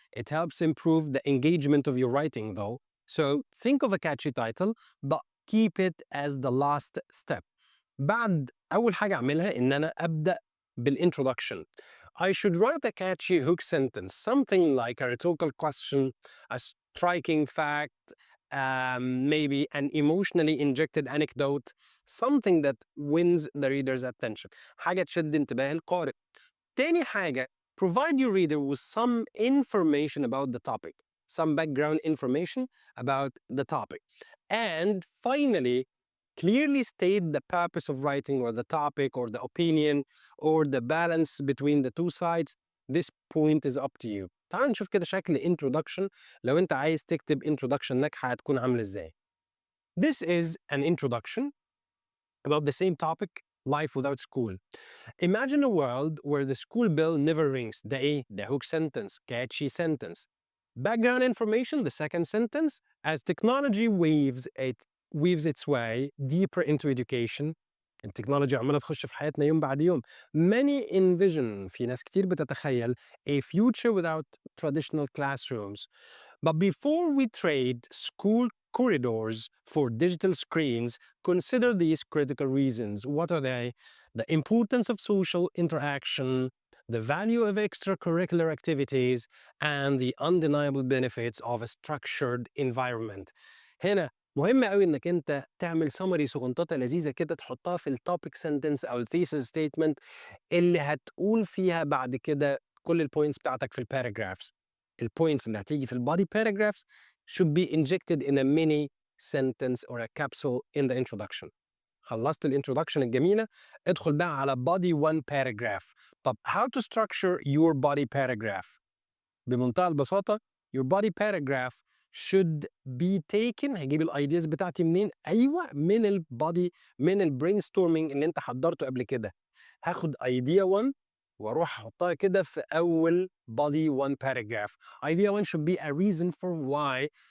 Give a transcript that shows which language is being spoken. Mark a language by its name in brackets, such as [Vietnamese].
[English] It helps improve the engagement of your writing though. So think of a catchy title but keep it as the last step. [Arabic] بعد أول حاجة أعملها إن أنا أبدأ بالintroduction. [English] I should write a catchy hook sentence, something like a rhetorical question, a striking fact, maybe an emotionally injected anecdote, something that wins the reader's attention. [Arabic] حاجة تشد انتباه القارئ. تاني حاجة, [English] provide your reader with some information about the topic, some background information about the topic. And finally, clearly state the purpose of writing or the topic or the opinion or the balance between the two sides. This point is up to you. [Arabic] تعال نشوف كده شكل introduction. لو انت عايز تكتب introduction ناجحة هتكون عاملة ازاي. [English] This is an introduction about the same topic, life without school. Imagine a world where the school bell never rings. The hook sentence, catchy sentence. Background information, the second sentence. As technology weaves its way deeper into education. [Arabic] التكنولوجيا عمالة تخش في حياتنا يوم بعد يوم. [English] Many envision, [Arabic] في ناس كتير بتتخيل, [English] a future without traditional classrooms. But before we trade school corridors for digital screens, consider these critical reasons. What are they? The importance of social interaction, the value of extracurricular activities, and the undeniable benefits of a structured environment. [Arabic] هنا مهم قوي انك انت تعمل سمري سقنططه لذيذه كده تحطها في التوبيك سنتنس او الثيسيس ستيتمنت اللي هتقول فيها بعد كده كل البوينتس بتاعتك في الباراجرافز. البوينتس اللي هتيجي في البادي [English] paragraphs should be injected in a mini sentence or a capsule in the introduction. [Arabic] خلصت الانترودكشن الجميله، ادخل بقى على [English] body one paragraph. طب how to structure your body paragraph؟ [Arabic] بمنتهى البساطه [English] your body paragraph should be taken. [Arabic] هجيب الايدياز بتاعتي منين؟ ايوه من البادي، من البرينستورمينج اللي انت حضرته قبل كده. هاخد ايديا 1 واروح احطها كده في اول [English] body 1 paragraph. idea 1 should be a reason for why